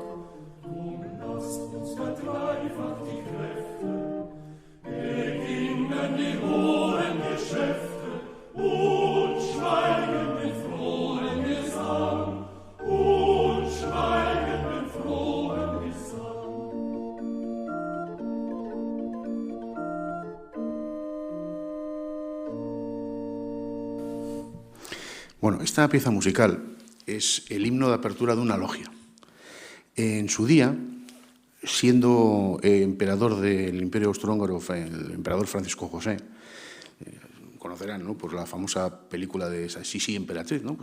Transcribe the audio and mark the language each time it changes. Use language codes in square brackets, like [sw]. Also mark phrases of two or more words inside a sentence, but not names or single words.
[de] Drum lasst uns verdreifacht die Kräfte, beginnen die hohen Geschäfte und schweigen den frohen Gesang, und schweigen den frohen Gesang. [es] Bueno, esta pieza musical es el himno de apertura de una logia. En su día, siendo emperador del Imperio Austrohúngaro, el emperador Francisco José, conocerán, ¿no?, por la famosa película de Sisi Emperatriz, ¿no?